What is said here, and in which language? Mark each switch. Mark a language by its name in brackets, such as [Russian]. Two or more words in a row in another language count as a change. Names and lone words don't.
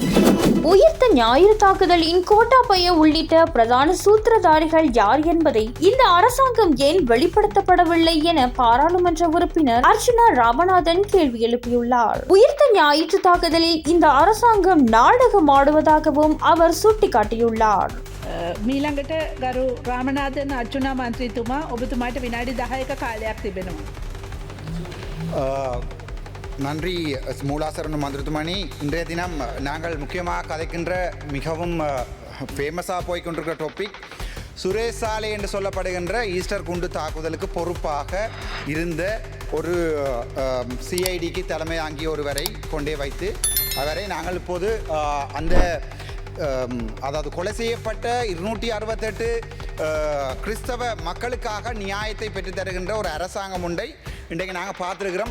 [Tamil] உயிர்த்த ஞாயிறு தாக்குதலின் கோட்டாபய உள்ளிட்ட பிரதான சூத்திரதாரிகள் யார் என்பதை இந்த அரசாங்கம் ஏன் வெளிப்படுத்தப்படவில்லை என பாராளுமன்ற உறுப்பினர் அர்ச்சுனா ராமநாதன் கேள்வி எழுப்பியுள்ளார். உயிர்த்த ஞாயிற்று தாக்குதலில் இந்த அரசாங்கம் நாடகம் ஆடுவதாகவும் அவர் சுட்டிக்காட்டியுள்ளார். [Sinhala] මීළඟට ගරු රාමනාදන් අර්චුනා මන්ත්‍රීතුමා ඔබතුමාට විනාඩි 10ක කාලයක් තිබෙනවා. [Tamil] நன்றி [Sinhala] මූලාසනාරූඪ මන්ත්‍රීතුමනි. [Tamil] இன்றைய தினம் நாங்கள் முக்கியமாக கதைக்கின்ற மிகவும் ஃபேமஸாக போய்கொண்டிருக்கிற டாபிக் சுரேஷ் சாலை என்று சொல்லப்படுகின்ற ஈஸ்டர் குண்டு தாக்குதலுக்கு பொறுப்பாக இருந்த ஒரு சிஐடிக்கு தலைமை தாங்கிய ஒருவரை கொண்டே வைத்து அவரை நாங்கள் இப்போது அந்த அதாவது கொலை செய்யப்பட்ட 268 கிறிஸ்தவ மக்களுக்காக நியாயத்தை பெற்றுத் தருகின்ற ஒரு அரசாங்கம் ஒன்றை இன்றைக்கு நாங்கள் பார்த்துருக்கிறோம்.